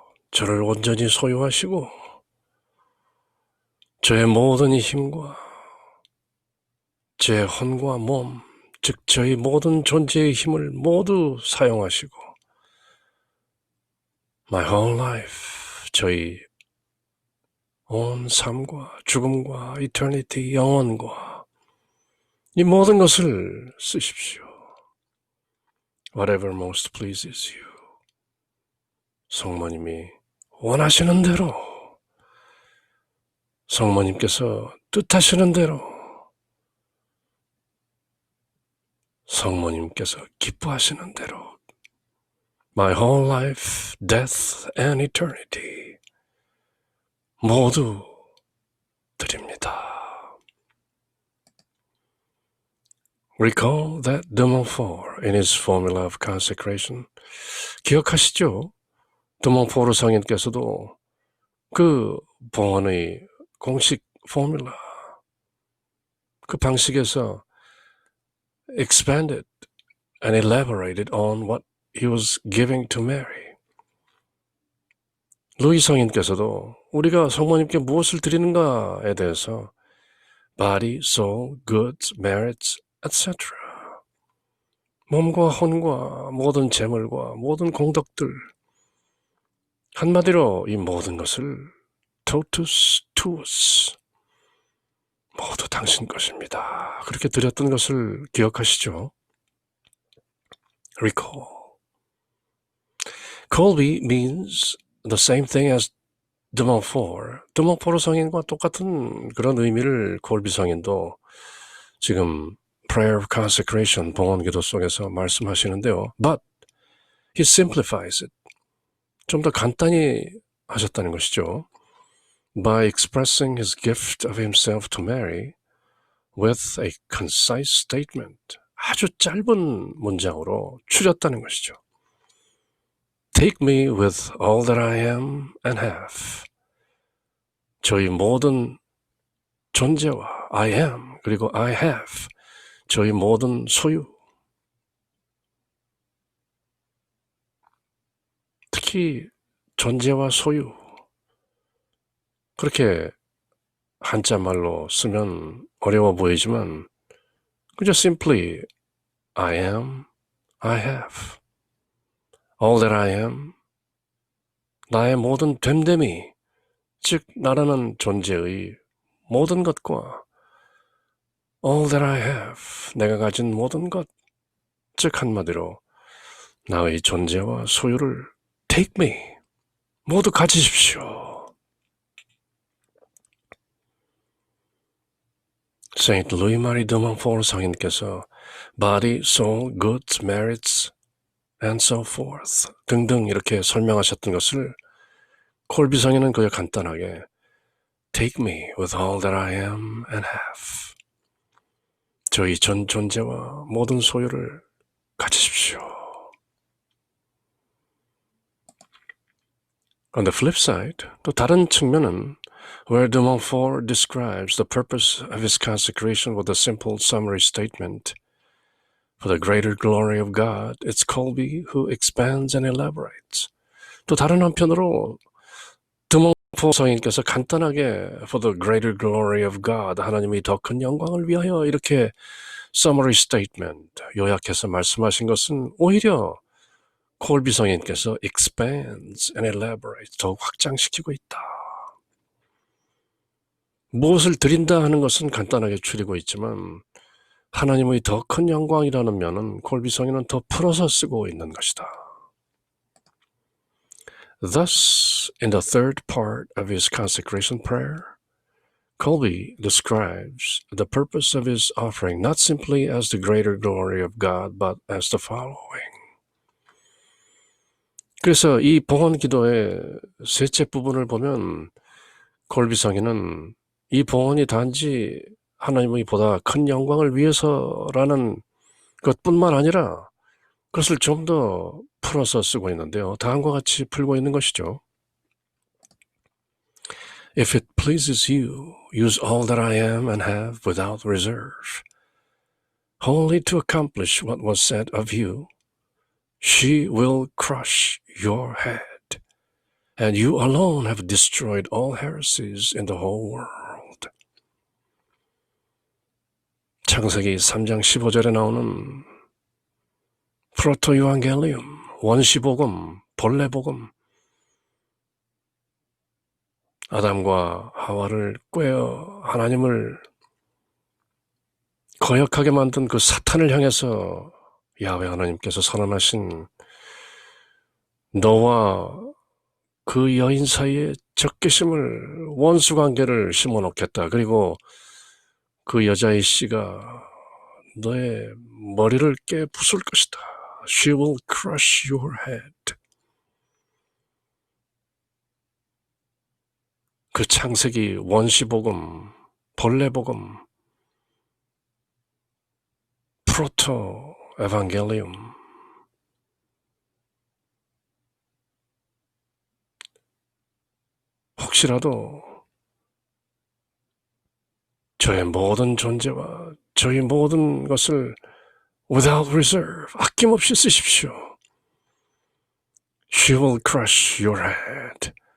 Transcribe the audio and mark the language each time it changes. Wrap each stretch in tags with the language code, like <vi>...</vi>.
<ko>저를 온전히 소유하시고 저의 모든 힘과 제 혼과 몸, 즉 저희 모든 존재의 힘을 모두 사용하시고</ko> <en>my whole life,</en> <ko>저희 온 삶과 죽음과</ko> <en>eternity,</en> <ko>영원과 이 모든 것을 쓰십시오.</ko> <en>Whatever most pleases you.</en> <ko>성모님이 원하시는 대로, 성모님께서 뜻하시는 대로, 성모님께서 기뻐하시는 대로</ko> <en>My whole life, death and eternity</en> <ko>모두 드립니다.</ko> <en>Recall that de Montfort in his formula of consecration.</en> <ko>기억하시죠?</ko> <en>de Montfort</en> <ko>성인께서도 그 봉헌의 공식 포뮬라, 그 방식에서</ko> <en>expanded and elaborated on what he was giving to Mary.</en> <ko>루이 성인께서도 우리가 성모님께 무엇을 드리는가에 대해서</ko> <en>body, soul, goods, merits, etc.</en> <ko>몸과 혼과 모든 재물과 모든 공덕들, 한마디로 이 모든 것을</ko> <la>totus tuus,</la> <ko>모두 당신 것입니다. 그렇게 드렸던 것을 기억하시죠?</ko> <en>Recall. Colby means the same thing as de Montfort.</en> <ko>de Montfort 성인과 똑같은 그런 의미를 콜비 성인도 지금</ko> <en>Prayer of Consecration,</en> <ko>봉헌기도 속에서 말씀하시는데요.</ko> <en>But he simplifies it.</en> <ko>좀 더 간단히 하셨다는 것이죠.</ko> <en>By expressing his gift of himself to Mary with a concise statement.</en> <ko>아주 짧은 문장으로 추렸다는 것이죠.</ko> <en>Take me with all that I am and have.</en> <ko>저희 모든 존재와</ko> <en>I am</en> <ko>그리고</ko> <en>I have,</en> <ko>저희 모든 소유, 특히 존재와 소유, 그렇게 한자말로 쓰면 어려워 보이지만 그저</ko> <en>simply I am, I have, all that I am,</en> <ko>나의 모든 됨됨이, 즉 나라는 존재의 모든 것과</ko> <en>all that I have,</en> <ko>내가 가진 모든 것, 즉 한마디로 나의 존재와 소유를</ko> <en>take me,</en> <ko>모두 가지십시오.</ko> <en>Saint Louis Marie de Montfort</en> <ko>성인께서</ko> <en>body, soul, goods, merits, and so forth</en> <ko>등등 이렇게 설명하셨던 것을 콜비 성인은 그저 간단하게</ko> <en>Take me with all that I am and have.</en> <ko>저희 전 존재와 모든 소유를 가지십시오.</ko> <en>On the flip side,</en> <ko>또 다른 측면은</ko> <en>where de Montfort describes the purpose of his consecration with a simple summary statement, For the greater glory of God, it's Colby who expands and elaborates.</en> <ko>또 다른 한편으로 de Montfort 성인께서 간단하게</ko> <en>For the greater glory of God,</en> <ko>하나님이 더 큰 영광을 위하여 이렇게</ko> <en>summary statement,</en> <ko>요약해서 말씀하신 것은 오히려 콜비 성인께서</ko> <en>expands and elaborates,</en> <ko>더욱 확장시키고 있다. 무엇을 드린다 하는 것은 간단하게 추리고 있지만 하나님의 더 큰 영광이라는 면은 콜비 성인은 더 풀어서 쓰고 있는 것이다.</ko> <en>Thus, in the third part of his consecration prayer, Colby describes the purpose of his offering not simply as the greater glory of God, but as the following.</en> <ko>그래서 이 봉헌 기도의 셋째 부분을 보면 콜비 성인은 이 봉헌이 단지 하나님의 보다 큰 영광을 위해서라는 것뿐만 아니라 그것을 좀 더 풀어서 쓰고 있는데요. 다음과 같이 풀고 있는 것이죠.</ko> <en>If it pleases you, use all that I am and have without reserve, only to accomplish what was said of you. She will crush your head, and you alone have destroyed all heresies in the whole world.</en> <ko>창세기 3장 15절에 나오는 프로토 유앙겔리움, 원시복음, 본래복음, 아담과 하와를 꿰어 하나님을 거역하게 만든 그 사탄을 향해서 야훼 하나님께서 선언하신 너와 그 여인 사이에 적개심을, 원수관계를 심어놓겠다. 그리고 그 여자의 씨가 너의 머리를 깨 부술 것이다.</ko> <en>She will crush your head.</en> <ko>그 창세기 원시복음, 본래복음, 프로토 에반겔리움, 혹시라도 저의 모든 존재와 저의 모든 것을</ko> <en>without reserve,</en> <ko>아낌없이 쓰십시오.</ko> <en>She will crush your head.</en>